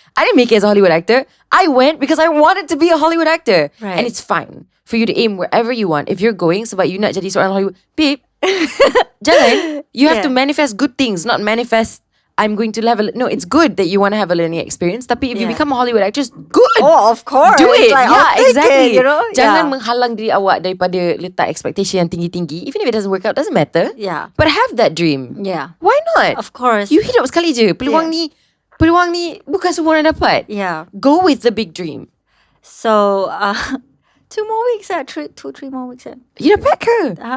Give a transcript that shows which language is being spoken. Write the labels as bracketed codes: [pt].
[en] I didn't make it as a Hollywood actor. I went because I wanted to be a Hollywood actor. Right. And it's fine for you to aim wherever you want. If you're going [ms] sebab you nak jadi seorang [en] Hollywood, babe, [ms] jangan. [en] You have to manifest good things, not manifest I'm going to level. No, it's good that you want to have a learning experience. [ms] Tapi [en] if you become a Hollywood actress, good. Oh, of course. Do it. Like, Exactly. It, you know? [ms] Jangan menghalang diri awak daripada letak expectation yang tinggi-tinggi. [en] Even if it doesn't work out, doesn't matter. Yeah. But have that dream. Yeah. Why not? Of course. [ms] You hidup sekali je. Peluang ni bukan semua orang dapat. [en] Yeah. Go with the big dream. So, 2 more weeks. 3 more weeks. [ms] You dah pack ke?